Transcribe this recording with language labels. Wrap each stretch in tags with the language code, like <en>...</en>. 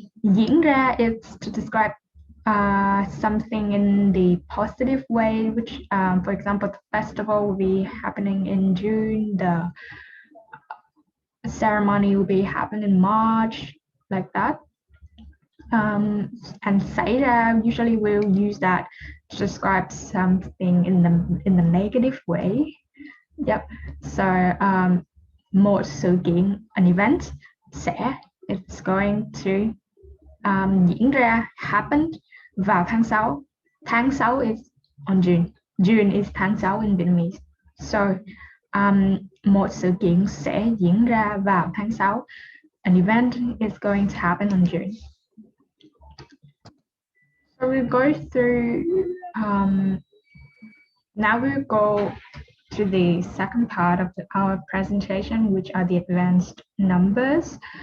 <en>Diễn ra is to describe something in the positive way, which, for example, the festival will be happening in June, the ceremony will be happening in March, like that. And xảy ra, usually we'll use that to describe something in the negative way. Yep.</en> <vi>So một sự kiện,</vi> <en>an event,</en> <vi>sẽ,</vi> <en>it's going to</en> <vi>diễn ra,</vi> <en>happened</en> <vi>vào tháng 6.</vi> <en>Tháng 6 is on June. June is</en> <vi>tháng 6</vi> <en>in Vietnamese.</en> <vi>So một sự kiện sẽ diễn ra vào tháng 6.</vi> <en>An event is going to happen on June. So we'll go through, now we'll go to the second part of our presentation, which are the advanced numbers.</en>